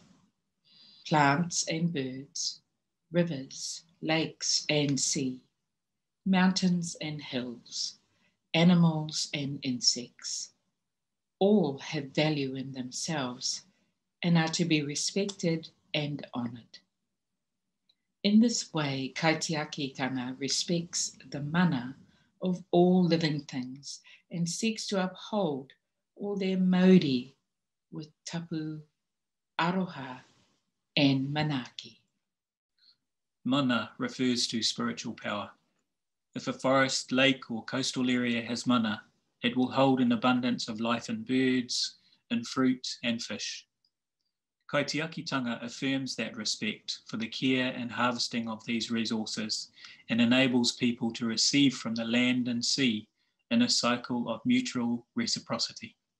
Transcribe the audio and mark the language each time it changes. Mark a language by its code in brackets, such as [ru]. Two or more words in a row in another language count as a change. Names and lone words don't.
[en] Plants and birds, rivers, lakes and sea, mountains and hills, animals and insects, all have value in themselves and are to be respected and honoured. In this way, kaitiakitanga respects the mana of all living things and seeks to uphold all their mauri with [mi] tapu, aroha, [en] and manaki. Mana refers to spiritual power. If a forest, lake, or coastal area has mana, it will hold an abundance of life in birds, in fruit, and fish. Kaitiakitanga affirms that respect for the care and harvesting of these resources and enables people to receive from the land and sea in a cycle of mutual reciprocity.